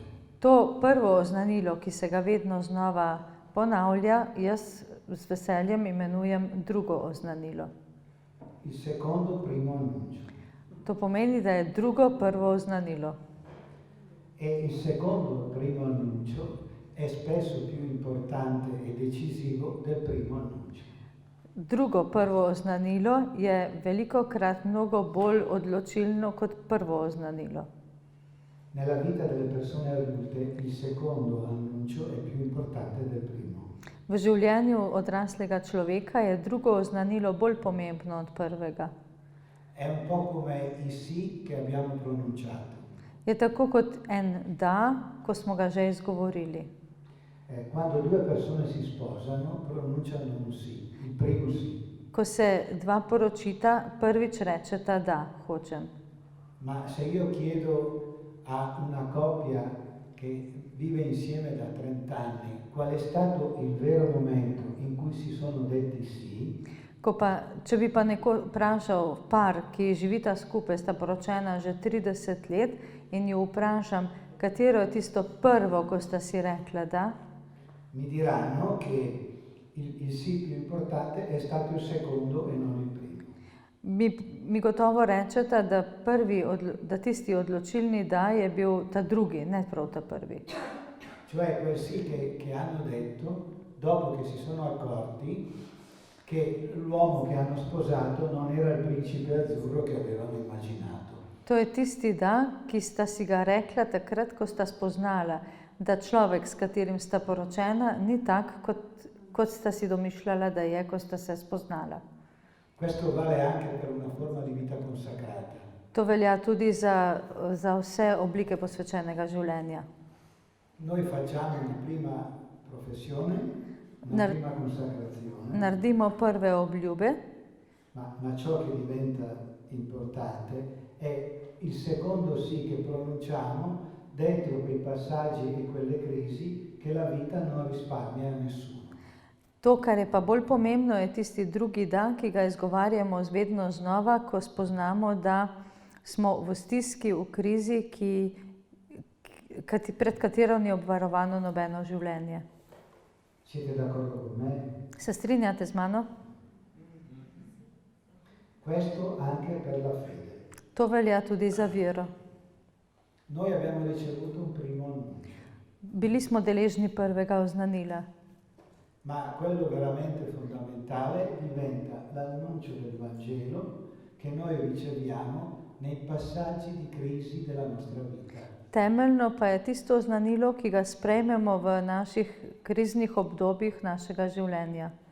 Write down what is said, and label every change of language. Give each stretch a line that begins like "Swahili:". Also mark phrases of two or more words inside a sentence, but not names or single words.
Slovenian: To prvo oznanilo, ki se ga vedno znova ponavlja, jaz z veseljem imenujem drugo oznanilo.
Italian: Il secondo primo annuncio.
Slovenian: To pomeni, da je drugo prvo oznanilo.
Italian: E il secondo primo annuncio è spesso più importante e decisivo del primo annuncio.
Slovenian: Drugo prvo oznanilo je velikokrat mnogo bolj odločilno kot prvo oznanilo.
Italian: Nella vita delle persone adulte il secondo annuncio è più importante del primo.
Slovenian: V življenju odraslega človeka je drugo oznanilo bolj pomembno od prvega.
Italian: È un po' come i sì che abbiamo pronunciato.
Slovenian: Je tako kot en da, ko smo ga že izgovorili.
Italian: Quando due persone si sposano pronunciano un sì, il primo sì.
Slovenian: Ko se dva poročita, prvič rečeta da, hočem.
Italian: Ma se io chiedo a una coppia che vive insieme da 30 anni qual è stato il vero momento in cui si sono detti sì,
Slovenian: Če bi pa neko vprašal par, ki živita skupaj, sta poročena že 30 let, in ju vprašam, katero je tisto prvo, ko sta si rekla da,
Italian: mi diranno che il sì più importante è stato il secondo e non il primo.
Slovenian: mi gotovo rečeta, da tisti odločilni da je bil ta drugi, ne prav ta prvi.
Italian: Cioè quel sì che hanno detto dopo che si sono accorti che l'uomo che hanno sposato non era il principe azzurro che avevano immaginato.
Slovenian: To je tisti da, ki sta si ga rekla takrat, ko sta spoznala, da človek, s katerim sta poročena, ni tak, kot sta si domišljala, da je, ko sta se spoznala.
Italian: Questo vale anche per una forma di vita consacrata.
Slovenian: To velja tudi za vse oblike posvečenega življenja.
Italian: Noi facciamo una prima professione, una prima consacrazione.
Slovenian: Naredimo prve obljube,
Italian: ma ciò che diventa importante è il secondo sì che pronunciamo dentro quei passaggi e quelle crisi che la vita non risparmia a nessuno.
Slovenian: To, kar je pa bolj pomembno, je tisti drugi da, ki ga izgovarjamo vedno znova, ko spoznamo, da smo v stiski, v krizi, pred katero ni obvarovano nobeno življenje.
Italian: Siete d'accordo con me?
Slovenian: Se strinjate z mano?
Italian: Questo anche per la fede.
Slovenian: To velja tudi za vero.
Italian: Noi abbiamo ricevuto un primo annuncio.
Slovenian: Bili smo deležni prvega oznanila.
Italian: Ma quello veramente fondamentale diventa l'annuncio del Vangelo che noi riceviamo nei passaggi di crisi della nostra vita.
Slovenian: Temeljno pa je tisto oznanilo, ki ga sprejmemo v naših kriznih obdobjih našega življenja.